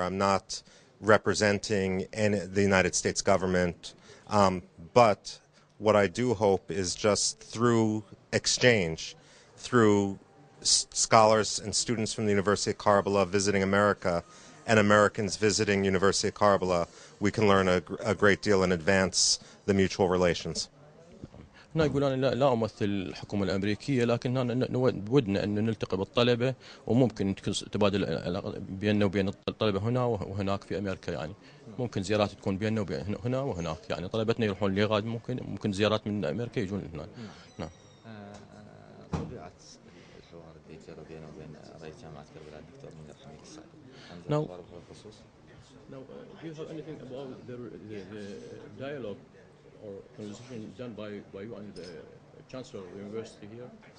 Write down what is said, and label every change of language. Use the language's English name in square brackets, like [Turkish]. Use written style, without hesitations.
[English] I'm not representing the United States government, but what I do hope is just through exchange, through scholars and students from the University of Karbala visiting America and Americans visiting University of Karbala, we can learn a great deal and advance the mutual relations. [Arabic] هنا يقول أنا لا أمثل الحكومة الأمريكية، لكن هنا ودنا أن نلتقي بالطلبة، وممكن تبادل بيننا وبين الطلبة هنا وهناك في أمريكا. يعني ممكن زيارات تكون بيننا وبين هنا وهناك، يعني طلبتنا يروحون لغاد، ممكن زيارات من أمريكا يجون هنا. نعم. طبيعة الحوار اللي جرى بينه وبين رئيس جامعة كربلاء الدكتور منير حميد السعدي، هل ذا حوار بخصوص؟ [English] Now, do you have anything about the dialogue or conversation done by you and the Chancellor of the University here?